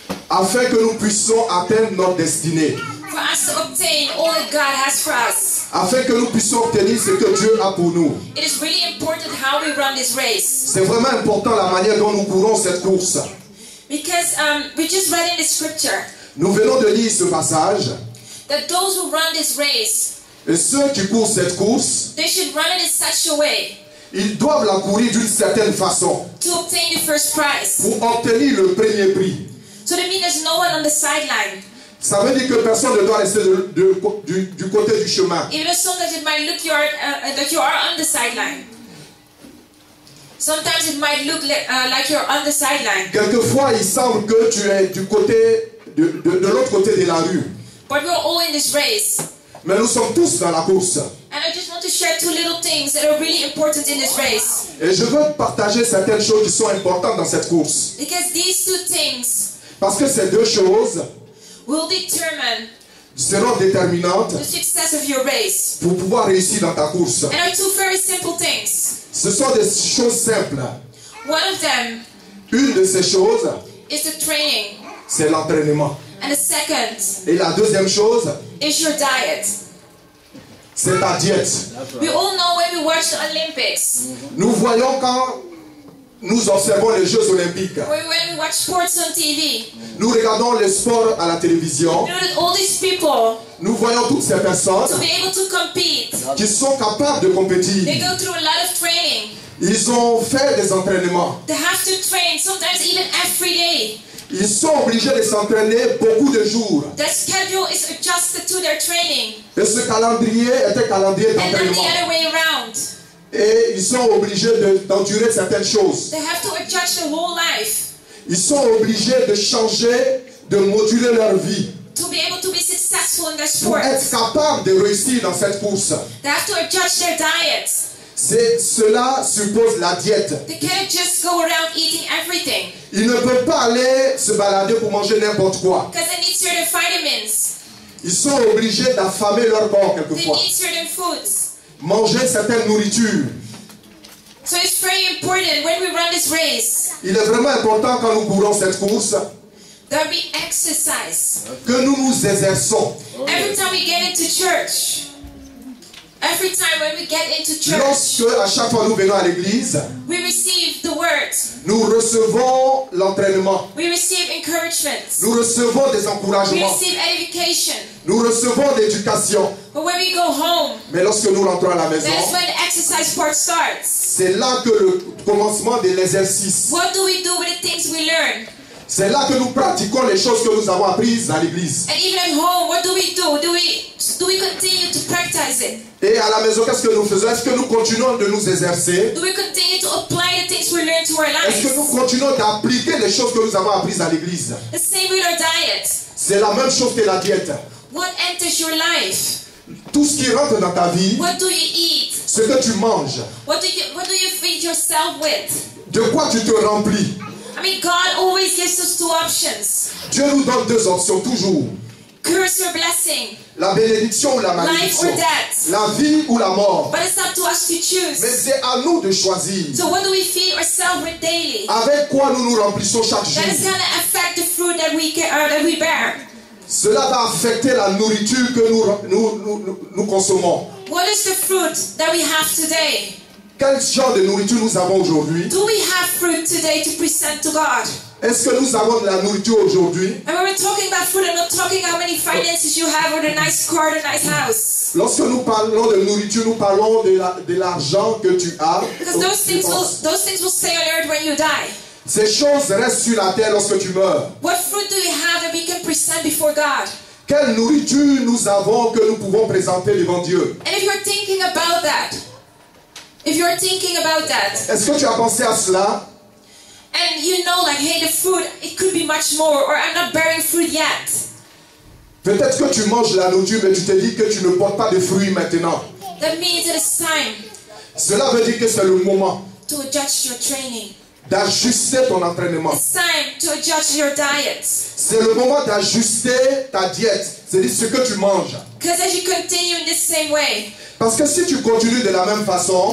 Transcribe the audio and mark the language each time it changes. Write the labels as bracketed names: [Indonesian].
[French] afin que nous puissions atteindre notre destinée, [English] for us to obtain all that God has for us, [French] afin que nous puissions obtenir ce que Dieu a pour nous. [English] it is really important how we run this race. [French] C'est vraiment important la manière dont nous courons cette course. [English] Because we just read in the scripture [French] Nous venons de lire ce passage, [English] that those who run this race, [French] et ceux qui courent cette course, [English] they should run it in such a way [French] ils doivent la courir d'une certaine façon [English] to obtain the first prize. [French] pour obtenir le premier prix. [English] So that means there's no one on the sideline. [French] Ça veut dire que personne ne doit rester du côté du chemin. [English] Even though sometimes it might look that you are on the sideline. Sometimes it might look like you're on the sideline. [French] Quelquefois, il semble que tu es du côté de l'autre côté de la rue. [English] But we're all in this race. [French] Mais nous sommes tous dans la course. [English] And I just want to share two little things that are really important in this race. [French] Et je veux partager certaines choses qui sont importantes dans cette course. [English] Because these two things [French] Parce que ces deux choses [English] will determine [French] seront déterminantes [English] the success of your race. [French] pour pouvoir réussir dans ta course. [English] And are two very simple things. [French] Ce sont des choses simples. [English] One of them [French] Une de ces choses, [English] is the training. [French] c'est l'entraînement. [English] And the second [French] Et la deuxième chose, [English] is your diet. [French] c'est ta diète. [English] We all know when we watch the Olympics, [French] Nous voyons quand nous observons les Jeux Olympiques. [English] when we watch sports on TV, [French] Nous regardons les sports à la télévision. [English] you know that all these people, [French] Nous voyons toutes ces personnes [English] to be able to compete, [French] qui sont capables de compétir. [English] they go through a lot of training. [French] Ils ont fait des entraînements. [English] They have to train, sometimes even every day. [French] Ils sont obligés de s'entraîner beaucoup de jours. [English] Their schedule is adjusted to their training. [French] Et ce calendrier est un calendrier [English] And then the [French] d'entraînement. [English] other way around. [French] Et ils sont obligés d'endurer certaines choses. [English] They have to adjust their whole life [French] Ils sont obligés de changer, de moduler leur vie [English] to be able to be successful in their [French] pour [English] sport. [French] être capable de réussir dans cette course. [English] They have to adjust their diet. [French] Cela suppose la diète. [English] They can't just go around eating everything [French] Ils ne peuvent pas aller se balader pour manger n'importe quoi. [English] because they need certain vitamins. [French] Ils sont obligés d'affamer leur corps [English] They [French] quelquefois. [English] need certain foods. [French] Manger certaines nourritures. [English] So it's very important when we run this race [French] Il est vraiment important quand nous courons cette course [English] that we exercise. [French] que nous nous exerçons. [English] Every time we get into church, every time when we get into church, [French] Lorsque à chaque fois nous venons à l'église, [English] we receive the word. [French] nous recevons l'entraînement. [English] We receive encouragement. [French] Nous recevons des [English] We [French] encouragements. [English] receive edification. [French] Nous recevons l'éducation. [English] But when we go home, [French] Mais lorsque nous rentrons à la maison, [English] that is when the exercise part starts. [French] c'est là que le commencement de l'exercice. [English] What do we do with the things we learn? [French] C'est là que nous pratiquons les choses que nous avons apprises à l'église. [English] And even at home, what do we do? Do we continue to practice it? [French] Et à la maison, qu'est-ce que nous faisons? Est-ce que nous continuons de nous exercer? [English] Do we continue to apply the things we learn to our [French] Est-ce que nous [English] lives? [French] continuons d'appliquer les choses que nous avons apprises à l'église? [English] The same with our diet. [French] C'est la même chose que la diète. [English] What enters your life? [French] Tout ce qui rentre dans ta vie, [English] What do you eat? [French] ce que tu manges, [English] What do you feed yourself with? [French] de quoi tu te remplis. [English] I mean, God always gives us two options. [French] Dieu nous donne deux options, toujours. [English] Curse or blessing. [French] La bénédiction ou la [English] Life [French] malédiction. [English] or death. [French] La vie ou la mort. [English] But it's up to us to [French] Mais [English] choose. [French] c'est à nous de choisir. [English] So what do we feed ourselves with daily? [French] Avec quoi nous nous remplissons chaque jour. [English] That is going to affect the fruit that we bear. [French] Cela va affecter la nourriture que nous consommons. [English] What is the fruit that we have today? [French] Quel genre de nourriture nous avons aujourd'hui? [English] Do we have fruit today to present to God? [French] Est-ce que nous avons de la nourriture aujourd'hui? [English] And when we're talking about fruit, I'm not talking how many finances you have or the nice car, the nice house. [French] Lorsque nous parlons de nourriture, nous parlons de l'argent que tu as. [English] Because those things will stay on earth when you die. [French] Ces choses restent sur la terre lorsque tu meurs. [English] What fruit do we have that we can present before God? [French] Quelle nourriture nous avons que nous pouvons présenter devant Dieu? [English] And if you're thinking about that, [French] Est-ce que tu as pensé à cela? [English] and you know, like, hey, the fruit, it could be much more, or I'm not bearing fruit yet. [French] Peut-être que tu manges la nourriture, mais tu te dis que tu ne portes pas de fruits maintenant. [English] That means it is time [French] Cela veut dire que c'est le moment [English] to adjust your training. [French] d'ajuster ton entraînement. [English] It's time to adjust your diet. [French] C'est le moment d'ajuster ta diète, c'est-à-dire ce que tu manges. [English] Because as you continue in this same way, [French] Parce que si tu continues de la même façon,